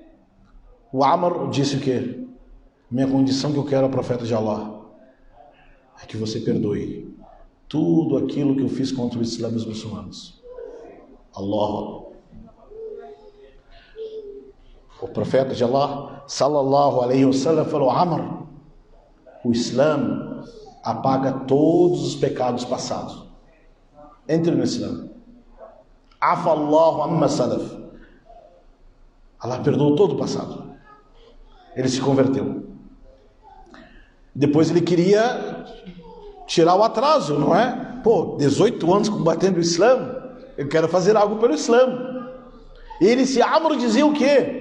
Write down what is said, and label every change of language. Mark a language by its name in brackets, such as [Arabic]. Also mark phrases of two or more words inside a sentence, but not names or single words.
[Portuguese] O Amr disse o quê? Minha condição que eu quero ao profeta de Allah é que você perdoe tudo aquilo que eu fiz contra o Islã e os muçulmanos. Allah. O profeta de Allah, [Arabic] صلى الله عليه وسلم, [Portuguese] falou: Amr, o Islã apaga todos os pecados passados. Entre no Islã. [Arabic] عفا الله عما سلف. [Portuguese] Allah perdoou todo o passado. Ele se converteu. Depois ele queria tirar o atraso, não é? 18 anos combatendo o Islã, eu quero fazer algo pelo Islã. E ele, se Amr, dizia o quê?